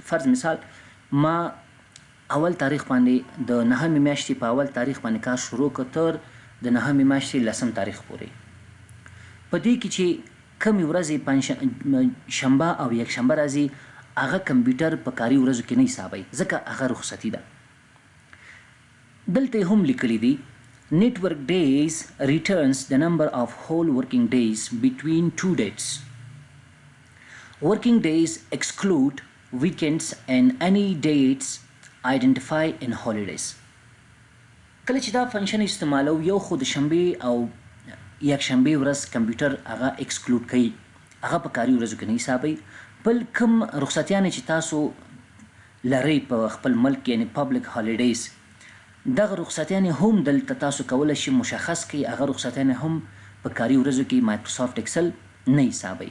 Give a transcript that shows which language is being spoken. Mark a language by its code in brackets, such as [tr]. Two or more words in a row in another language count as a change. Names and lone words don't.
[ps] فرض مثال ما اول تاریخ باندې د نهمې میاشتې په اول تاریخ باندې کار شروع کړ تر د نهمې میاشتې لسم تاریخ پورې. په دې کې چې کمی ورځې شنبه او یک شنبه راځي هغه کمپیوټر په کاري ورځو کې نه حسابوي ځکه هغه رخصتي ده. دلته هم لیکلی دي [en] Network days returns the number of whole working days between two dates. Working days exclude weekends and any dates identified in holidays. [ps] کله چې دا فنکشن استعمالو یو خو د شنبې او یک شنبې ورځ کمپیوټر هغه ایکسکلود کوي، هغه په کاري ورځو کې نه حسابوي. بل کوم رخصتیانې چې تاسو لرئ په خپل ملک یعنی [en] public holidays [ps] دغه رخصتیانې هم دلته تاسو کولی شئ مشخص کړئ، هغه رخصتیانې هم په کاري ورځو کې مایکروسافت ایکسل نه حسابوي.